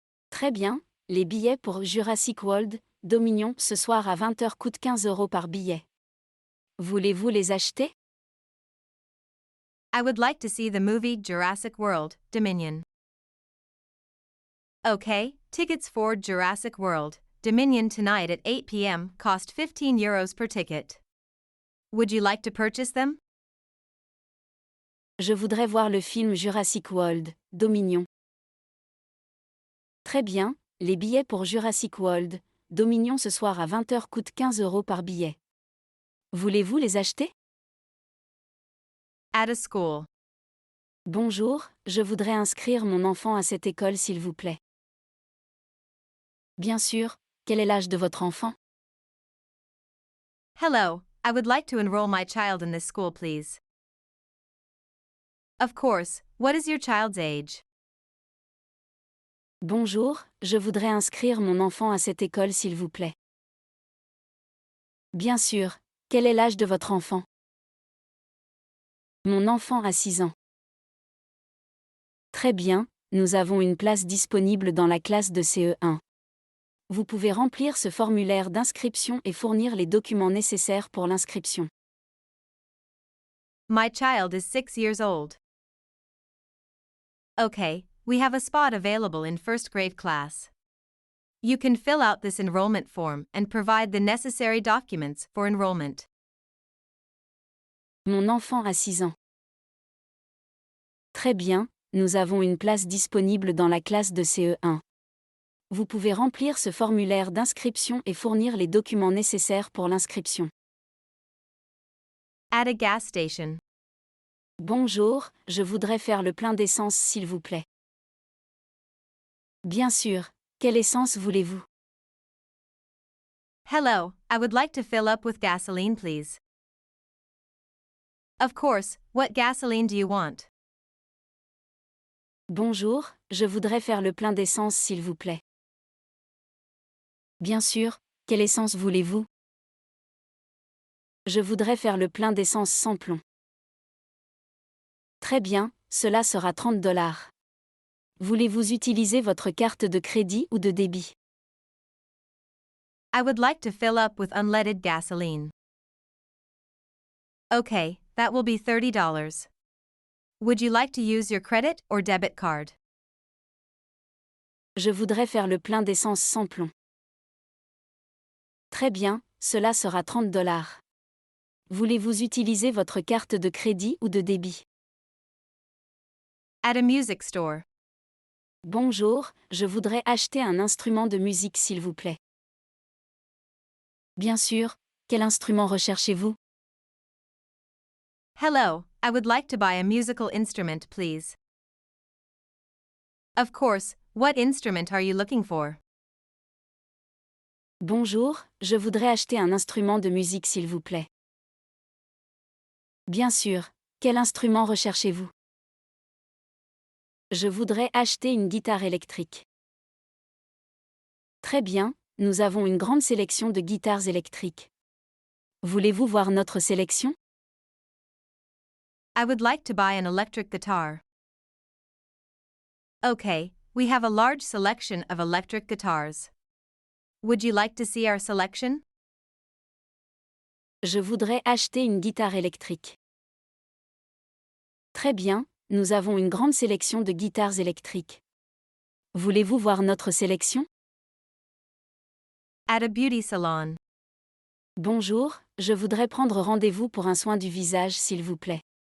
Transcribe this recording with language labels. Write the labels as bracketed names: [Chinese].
[French] Très bien, les billets pour Jurassic World, Dominion ce soir à 20 h coûtent 15 € par billet. Voulez-vous les acheter? [English] I would like to see the movie Jurassic World, Dominion. Okay, tickets for Jurassic World, Dominion tonight at 8 p.m. cost 15 euros per ticket. Would you like to purchase them? [French] Je voudrais voir le film Jurassic World, Dominion. Très bien, les billets pour Jurassic World, Dominion ce soir à 20 h coûtent 15 € par billet. Voulez-vous les acheter? [English] At a school. [French] Bonjour, je voudrais inscrire mon enfant à cette école s'il vous plaît. Bien sûr, quel est l'âge de votre enfant? [English] Hello, I would like to enroll my child in this school, please. Of course, what is your child's age? [French] Bonjour, je voudrais inscrire mon enfant à cette école s'il vous plaît. Bien sûr, quel est l'âge de votre enfant? Mon enfant a 6 ans. Très bien, nous avons une place disponible dans la classe de CE1. Vous pouvez remplir ce formulaire d'inscription et fournir les documents nécessaires pour l'inscription. [English] My child is 6 years old. Okay, we have a spot available in first grade class. You can fill out this enrollment form and provide the necessary documents for enrollment. [French] Mon enfant a 6 ans. Très bien, nous avons une place disponible dans la classe de CE1. Vous pouvez remplir ce formulaire d'inscription et fournir les documents nécessaires pour l'inscription. [English] At a gas station. [French] Bonjour, je voudrais faire le plein d'essence s'il vous plaît. Bien sûr, quelle essence voulez-vous? [English] Hello, I would like to fill up with gasoline, please. Of course, what gasoline do you want? [French] Bonjour, je voudrais faire le plein d'essence s'il vous plaît. Bien sûr, quelle essence voulez-vous? Je voudrais faire le plein d'essence sans plomb. Très bien, cela sera $30. Voulez-vous utiliser votre carte de crédit ou de débit? [English] I would like to fill up with unleaded gasoline. Okay, that will be $30. Would you like to use your credit or debit card? [French] Je voudrais faire le plein d'essence sans plomb. Très bien, cela sera $30. Voulez-vous utiliser votre carte de crédit ou de débit? [English] At a music store. [French] Bonjour, je voudrais acheter un instrument de musique s'il vous plaît. Bien sûr, quel instrument recherchez-vous? [English] Hello, I would like to buy a musical instrument, please. Of course, what instrument are you looking for? [French] Bonjour, je voudrais acheter un instrument de musique s'il vous plaît. Bien sûr, quel instrument recherchez-vous? Je voudrais acheter une guitare électrique. Très bien, nous avons une grande sélection de guitares électriques. Voulez-vous voir notre sélection? [English] I would like to buy an electric guitar. Okay, we have a large selection of electric guitars. Would you like to see our selection? [French] Je voudrais acheter une guitare électrique. Très bien, nous avons une grande sélection de guitares électriques. Voulez-vous voir notre sélection? [English] At a beauty salon. [French] Bonjour, je voudrais prendre rendez-vous pour un soin du visage s'il vous plaît.